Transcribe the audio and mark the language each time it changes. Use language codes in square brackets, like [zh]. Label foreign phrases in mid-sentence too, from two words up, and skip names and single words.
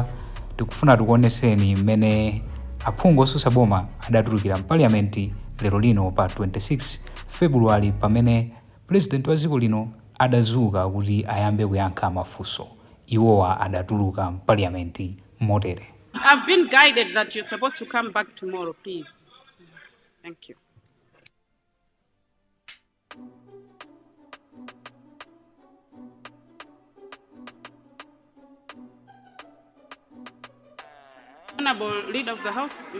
[ny] Tikufuna tikuoneseni mmene aphungu osusa boma adatulukira mparliament lero lino pa 26 February pamene president wa dziko lino adazuka kuti ayambe kuyankha mafunso. Iwowa adatuluka mparliament motere. [en] I've been guided that you're supposed to come back tomorrow, please. Thank you. Honorable Leader of the House.